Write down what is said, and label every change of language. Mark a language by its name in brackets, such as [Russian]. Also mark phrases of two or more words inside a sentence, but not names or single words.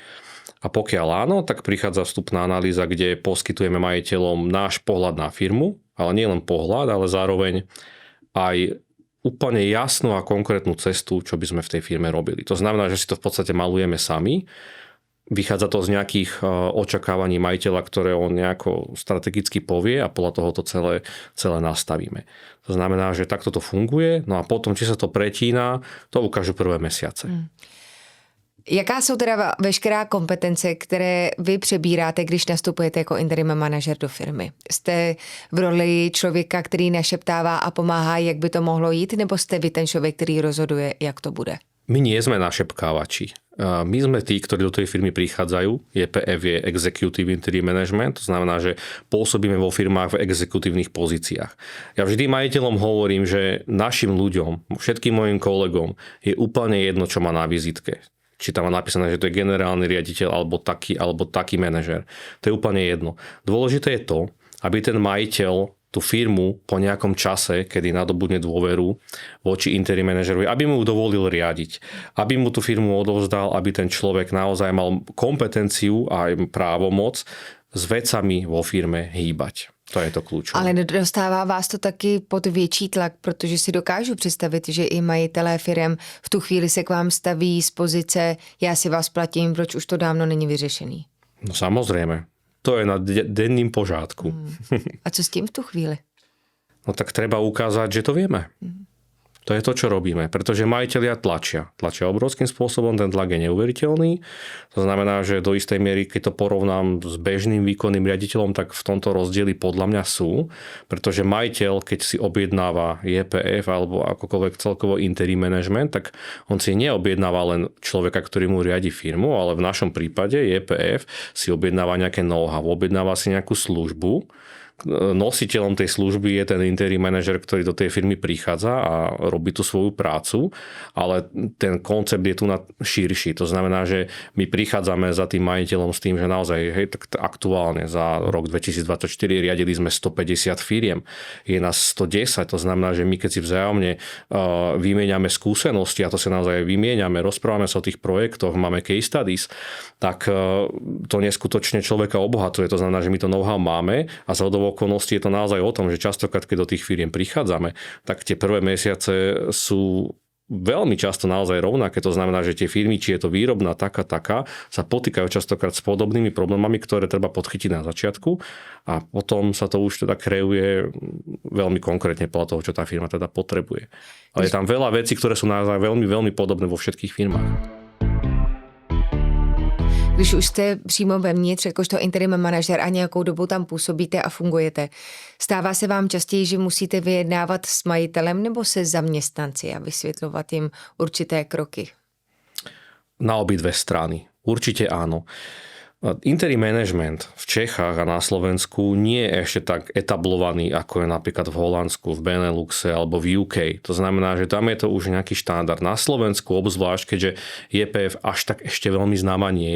[Slovak] A pokiaľ áno, tak prichádza vstupná analýza, kde poskytujeme majiteľom náš pohľad na firmu, ale nie len pohľad, ale zároveň aj úplne jasnú a konkrétnu cestu, čo by sme v tej firme robili. To znamená, že si to v podstate malujeme sami. Vychádza to z nejakých očakávaní majiteľa, ktoré on nejako strategicky povie a podľa toho to celé nastavíme. To znamená, že takto to funguje, no a potom, či sa to pretína, to ukážu prvé mesiace. [Czech] Jaká jsou teda veškerá kompetence, které vy přebíráte, když nastupujete jako interim manažer do firmy? Jste v roli člověka, který našeptává a pomáhá, jak by to mohlo jít, nebo jste vy ten člověk, který rozhoduje, jak to bude? [Slovak] My nie sme našepkávači. My sme tí, ktorí do tej firmy prichádzajú. JPF je [English] Executive Interim Management, [Slovak] to znamená, že pôsobíme vo firmách v exekutívnych pozíciách. Ja vždy majiteľom hovorím, že našim ľuďom, všetkým mojim kolegom je úplne jedno, čo má na vizitke. Či tam má napísané, že to je generálny riaditeľ alebo taký manažer. To je úplne jedno. Dôležité je to, aby ten majiteľ tú firmu po nejakom čase, kedy nadobudne dôveru voči interim manažerovi, aby mu dovolil riadiť. Aby mu tú firmu odovzdal, aby ten človek naozaj mal kompetenciu a právomoc s vecami vo firme hýbať. To je to kľúčové. [Czech] Ale nedostává vás to taky pod větší tlak, protože si dokážu představit, že i majitelé firem v tu chvíli se k vám staví z pozice já si vás platím, proč už to dávno není vyřešený. [Slovak] No samozrejme. To je [Czech] na denným pořádku. A co s tím v tu chvíli? [Slovak] No tak treba ukázať, že to vieme. To je to, čo robíme, pretože majitelia tlačia obrovským spôsobom, ten tlak je neuveriteľný. To znamená, že do istej miery, keď to porovnám s bežným výkonným riaditeľom, tak v tomto rozdiely podľa mňa sú, pretože majiteľ, keď si objednáva JPF alebo akokoľvek celkovo [English] interim management, [Slovak] tak on si neobjednáva len človeka, ktorý mu riadi firmu, ale v našom prípade JPF si objednáva nejaké know-how, objednáva si nejakú službu. Nositeľom tej služby je ten interim manažer, ktorý do tej firmy prichádza a robí tú svoju prácu, ale ten koncept je tu širší. To znamená, že my prichádzame za tým majiteľom s tým, že naozaj tak aktuálne za rok 2024 riadili sme 150 firiem. Je nás 110, to znamená, že my keď si vzájomne vymieňame skúsenosti, a to sa naozaj vymieňame, rozprávame sa o tých projektoch, máme [English] case studies, [Slovak] tak to neskutočne človeka obohacuje. To znamená, že my to know-how máme a za okolností je to naozaj o tom, že častokrát, keď do tých firiem prichádzame, tak tie prvé mesiace sú veľmi často naozaj rovnaké. To znamená, že tie firmy, či je to výrobná taká, sa potýkajú častokrát s podobnými problémami, ktoré treba podchytiť na začiatku a potom sa to už teda kreuje veľmi konkrétne podľa toho, čo tá firma teda potrebuje. Ale je tam veľa vecí, ktoré sú naozaj veľmi, veľmi podobné vo všetkých firmách. [Czech] Když už jste přímo vevnitř, jakožto interim manažer a nějakou dobu tam působíte a fungujete, stává se vám častěji, že musíte vyjednávat s majitelem nebo se zaměstnanci a vysvětlovat jim určité kroky? [Slovak] Na obidve strany. Určite áno. [English] Interim management [Slovak] v Čechách a na Slovensku nie je ešte tak etablovaný, ako je napríklad v Holandsku, v Beneluxe alebo v UK. To znamená, že tam je to už nejaký štandard. Na Slovensku obzvlášť, keďže JPF až tak ešte veľmi známa nie je.